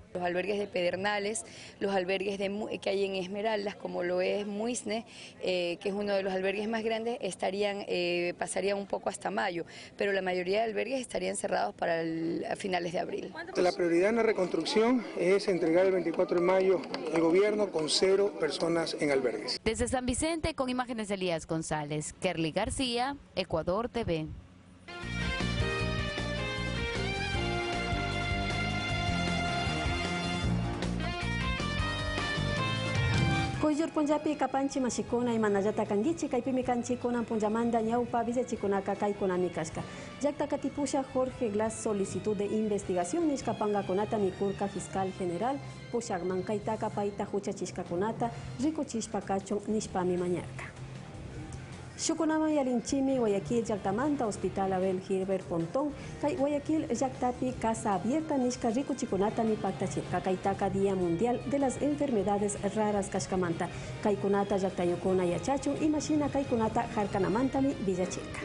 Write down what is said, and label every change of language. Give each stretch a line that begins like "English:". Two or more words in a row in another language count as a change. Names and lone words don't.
Spanish: Los albergues de Pedernales, los albergues que hay en Esmeraldas, como lo es Muisne, que es uno de los albergues más grandes, pasarían un poco hasta mayo, pero la mayoría de albergues estarían cerrados para a finales de abril. La prioridad en la reconstrucción es entregar el 24 de mayo al gobierno con 0 personas en albergues. Desde San Vicente, con imágenes de Elías González, Kerly García, Ecuador TV.
Quechua: Kuyur punjapi kapanchi mashikuna imanallata kangichi kaypimi kanchikuna punjamanda ñawpa vicechikunaka kaykunami kashka. Llakta katipusha Jorge Glass
Spanish: solicitud de investigación
Quechua: nishkapangakunata mikurka
Spanish: fiscal general
Quechua: pushakman kaytaka payta huchachishkakunata rikuchishpa kachun nishpami mañarka. Shukunama yalinchimi Guayaquil llaktamanta Hospital Abel Gilbert Pontón kay Guayaquil llaktapi Casa Abierta nishka rikuchikunata mi paktachirka kaytaka Día Mundial de las Enfermedades Raras kashkamanta kaykunata llaktayukuna yachachun y mashina kaykunata harkanamantami villachirka.